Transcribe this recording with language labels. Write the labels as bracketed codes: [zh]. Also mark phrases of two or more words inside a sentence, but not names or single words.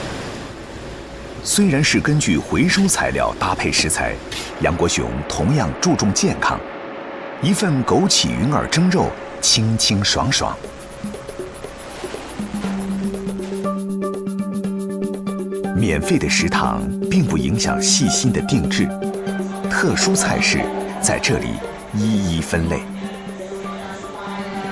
[zh] 雖然是根據回收材料搭配食材，楊國雄同樣注重健康。一份枸杞雲耳蒸肉，清清爽爽。免費的食堂並不影響細心的定製，特殊菜式在這裡一一分類。